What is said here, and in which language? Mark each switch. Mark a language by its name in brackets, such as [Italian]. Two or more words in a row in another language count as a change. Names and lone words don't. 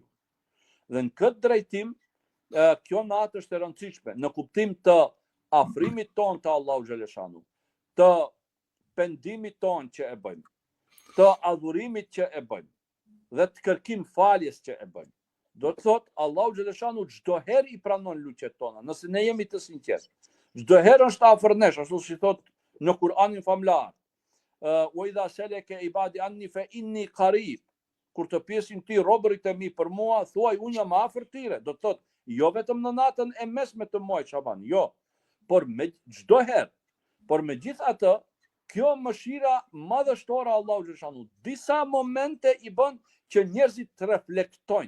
[Albanian] Dhe në këtë drejtim, kjo natë është e rëndësishme në kuptim të afrimit ton të Allahut xhaleshanu, të pendimit ton që e bëjmë, të adhurimit që e bëjmë dhe të kërkim faljes që e bëjmë. Do të thotë, Allahu xhaleshanu çdo herë i pranon lutjet tona, nëse ne jemi të sinqertë. Çdo herë është afër nesh, ashtu si thotë në Kur'anin famlar. [Arabic] وإذا سألك عبادي عني فإني قريب. [Albanian] Kur të pyesin ti robërit e mi për mua, thuaj unë jam afër tyre. Do të thotë, jo vetëm në natën e mesme të muajit Shaban, jo, por me çdo herë. Por megjithatë, kjo mëshira madhështore Allahu xhaleshanu, disa momente i bën që njerëzit të reflektojnë.